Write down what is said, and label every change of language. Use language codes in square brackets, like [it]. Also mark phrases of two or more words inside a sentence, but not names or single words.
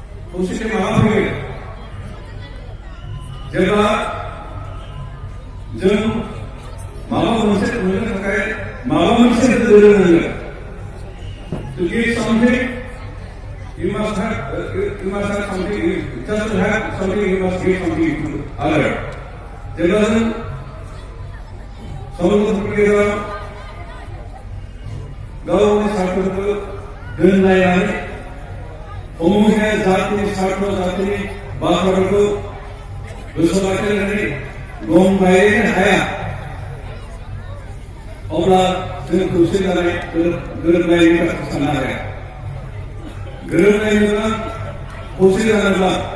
[brx] खौसेथि माला फैगोन जेब्ला जों माबा मोनसे मोननो थाखाय माबा मोनसे दोरोङांगोन [en] to give something you must have something just to have something you must give something to other [brx] जेब्ला जों समग्र गेजेराव गावनि सार्थखौ दोनलायनानै समूहे जातिनि सार्थ जातिनि बाथ्राफोरखौ गोसोआव लाखिनानै गम गायनो हाया अब्ला जों खौसे जानाय गोरोबलायनायनि बाथ्रा साननो हाया गोरोबलायनो गोनां खौसे जानोब्ला